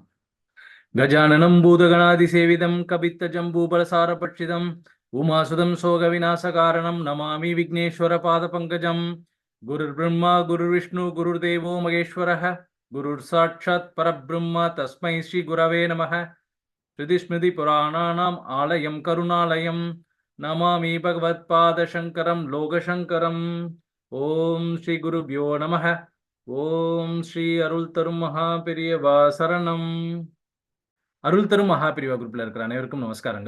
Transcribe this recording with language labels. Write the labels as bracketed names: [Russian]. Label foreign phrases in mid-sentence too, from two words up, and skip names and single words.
[Sanskrit] गजाननं भूतगणादि सेवितं कपित्थ जम्बूफलसार भक्षितम् उमासुतं शोक विनाश कारणं नमामि विघ्नेश्वर पाद पङ्कजम्. गुरुर् ब्रह्मा गुरु विष्णु गुरुर् देवो महेश्वरः गुरुर् साक्षात् परब्रह्मा तस्मै श्री गुरवे नमः. श्रुतिस्मृति पुराणानाम् आलयं करुणालयम् नमामि भगवत् पाद शङ्करं लोकशङ्करम्. ओम् श्री गुरुभ्यो नमः. [Tamil] ஓம் ஸ்ரீ அருள் தரும் மகாபிரியவா சரணம். அருள் தரும் மகாபிரிவா குரூப்ல இருக்கிற அனைவருக்கும் நமஸ்காரங்கள்.